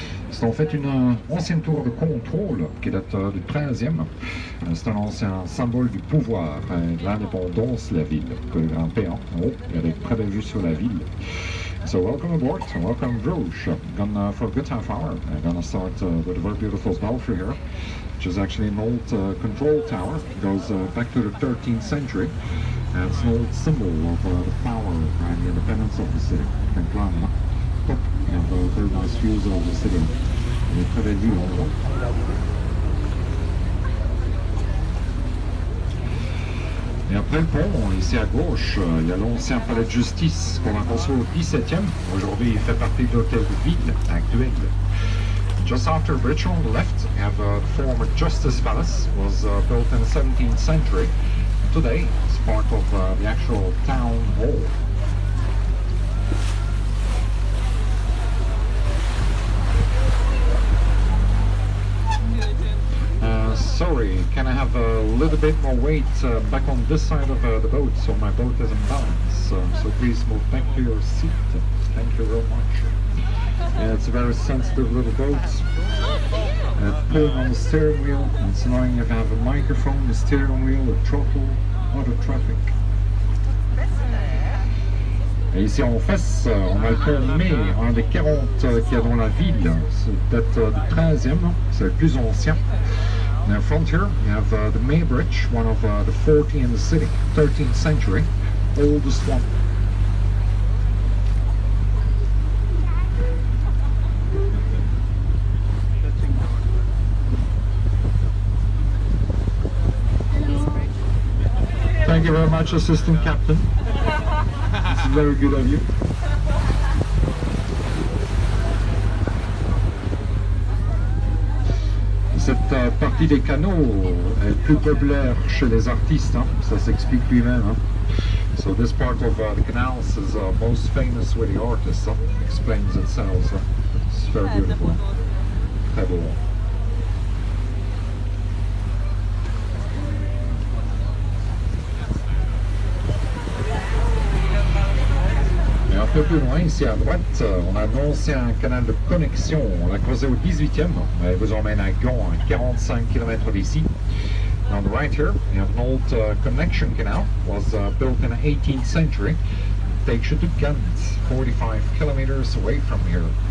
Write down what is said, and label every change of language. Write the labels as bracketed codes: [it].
[fr] C'est en fait une ancienne tour de contrôle qui date du 13e. C'est un ancien symbole du pouvoir et de l'indépendance de la ville. Que le grimper en haut, il y a des très belles vues sur la ville. [en] So welcome aboard, welcome Bruges. Gonna for a good half hour. I'm gonna start with a very beautiful belfry here, which is actually an old control tower. It goes back to the 13th century. And it's an old symbol of the power and the independence of the city. You can climb up top and have very nice views of the city. [fr] Et très belle vue en haut. Et après le pont, ici à gauche, il y a l'ancien palais de justice qu'on a construit au 17e. Aujourd'hui, il fait partie de l'hôtel de ville actuel. [en] Just after the bridge on the left, you have the former Justice Palace. It was built in the 17th century. Today, it's part of the actual town hall. Sorry, can I have a little bit more weight back on this side of the boat so my boat is in balance? So please move back to your seat. Thank you very much. It's a very sensitive little boat. Pulling on the steering wheel, it's annoying if you have a microphone, the steering wheel, a throttle, auto traffic. [fr] Et ici en face, on a le pont May, un des 40 qu'il y a dans la ville. C'est peut-être du 13e, c'est le plus ancien. [en] And in front here, you have the May Bridge, one of the 40 in the city, 13th century, oldest one. Thank you very much, Assistant Captain. This is very good of you. [fr] Cette partie des canaux est plus populaire chez les artistes, hein? Ça s'explique lui-même. Hein? [en] So this part of the canals is most famous with the artists. Hein? Explains itself. Hein? It's very beautiful. [fr] Très beau. Et un peu plus loin, ici à droite, on a un ancien canal de connexion. On l'a creusé au 18e. Il vous emmène à Gand, à 45 km d'ici. [en] On the right here, you have an old connection canal. It was built in the 18th century. It takes you to Ghent, 45 kilometers away from here.